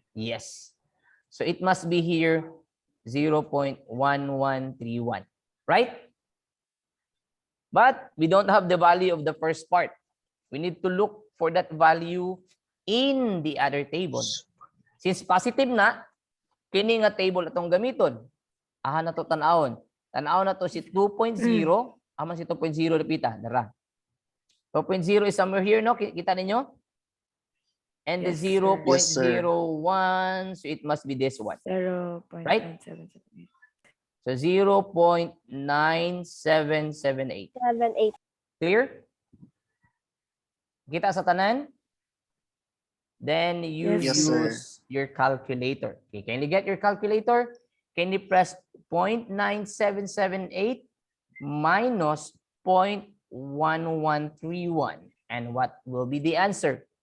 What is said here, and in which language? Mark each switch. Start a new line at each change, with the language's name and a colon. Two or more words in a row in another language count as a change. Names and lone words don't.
English: Yes. So it must be here 0.1131. Right? But we don't have the value of the first part. We need to look for that value in the other table.
Cebuano: Since positive na, kini nga table atong gamiton. Aha na to tanawon. Tanawon na to si 2.0. Aman si 2.0 lapita.
English: Dara. 2.0 is somewhere here,
Cebuano: no? Kita ninyo?
English: And the Yes, sir. 0.01, Yes, sir. so it must be this one. 0.9778. So 0.9778. 7, 8. Clear?
Cebuano: Kita sa tanan?
English: Then you Yes, sir. use your calculator. Okay, can you get your calculator? Can you press 0.9778 minus 0.1131? And what will be the answer?